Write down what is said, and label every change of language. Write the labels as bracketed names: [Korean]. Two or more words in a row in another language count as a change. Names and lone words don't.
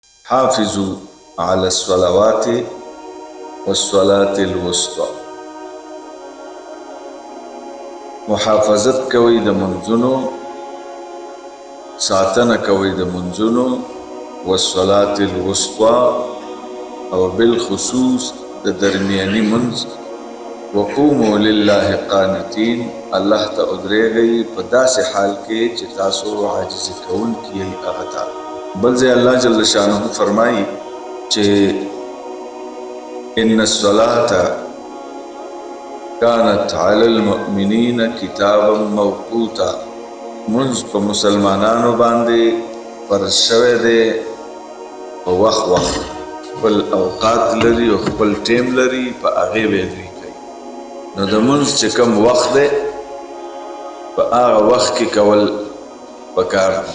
[Arabic] حافظوا على الصلوات والصلاة الوسطى. [Pashto] محافظت کوي د منځونو، ساتنه کوي د منځونو، [Arabic] والصلاة الوسطى [Pashto] او بالخصوص د درمیاني منځ، [Arabic] وقوموا لله قانتين، [Pashto] الله ته ادریږئ په داسې حال کې چې تاسو عاجز کوونکي یې هغه ته. بل ځای [Arabic] الله جل شانه [Pashto] فرمایي چې [Arabic] ان الصلاة كانت على المؤمنين كتابا موقوتا. [Pashto] منځ په مسلمانانو باندې فرض شوی دی په وخت خپل اوقات لري او خپل ټیم لري، په هغې به دوی کوي. نو د منځ چې کوم وخت دی په هغه وخت کې کول پکار دي.